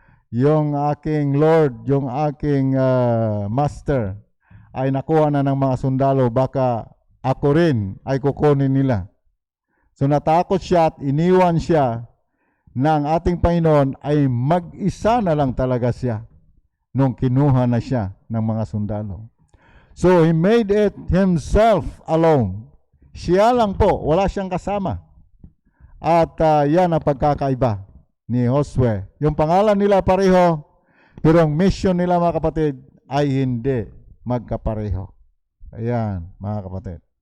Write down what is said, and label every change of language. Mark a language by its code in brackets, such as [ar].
[tl] Yung aking Lord, yung aking Master ay nakuha na ng mga sundalo, baka ako rin ay kukunin nila. So natakot siya at iniwan siya na ang ating Panginoon ay mag-isa na lang talaga siya nung kinuha na siya ng mga sundalo. [en] So he made it himself alone. [tl] Siya lang po, wala siyang kasama. At yan ang pagkakaiba ni Josue. Yung pangalan nila pareho, pero ang mission nila mga kapatid ay hindi magkapareho. Ayan, mga kapatid.